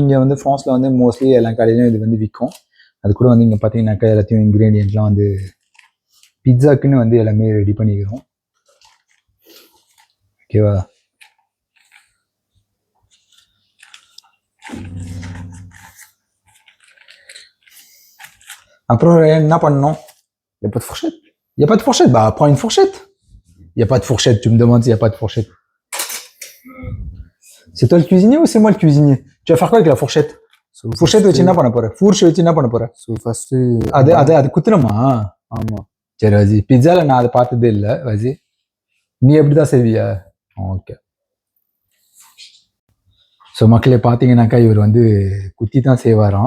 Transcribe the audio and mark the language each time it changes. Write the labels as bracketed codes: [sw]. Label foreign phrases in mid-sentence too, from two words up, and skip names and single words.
[ta] இங்கே வந்து ஃப்ரான்ஸில் வந்து மோஸ்ட்லி எல்லா கடையிலையும் இது வந்து விற்கும். அது கூட வந்து இங்கே பார்த்தீங்கன்னாக்கா எல்லாத்தையும் இன்க்ரீடியன்ட்லாம் வந்து பிட்ஸாக்குன்னு வந்து எல்லாமே ரெடி பண்ணிக்கிறோம். ஓகேவா? Après, என்ன பண்ணணும்? [fr] Il n'y a pas de fourchette. Il n'y a pas de fourchette. Bah, prends une fourchette. Il n'y a pas de fourchette. Tu me demandes s'il n'y a pas de fourchette. C'est toi le cuisinier ou c'est moi le cuisinier? Tu vas faire quoi avec la fourchette? [ta] Fourchette வச்சு என்ன பண்ண போற? ஃபோர்ஷ் வச்சு என்ன பண்ண போற? ஃபர்ஸ்ட் அது குத்துணுமா? ஆமா. சரி வஜி, பிட்ஸால நான் அதை பார்த்ததே இல்லை வஜி. நீ எப்படிதான் செய்வியா? ஓகே. ஸோ மக்களே பார்த்தீங்கன்னாக்கா இவர் வந்து குத்தி தான் செய்வாராம்.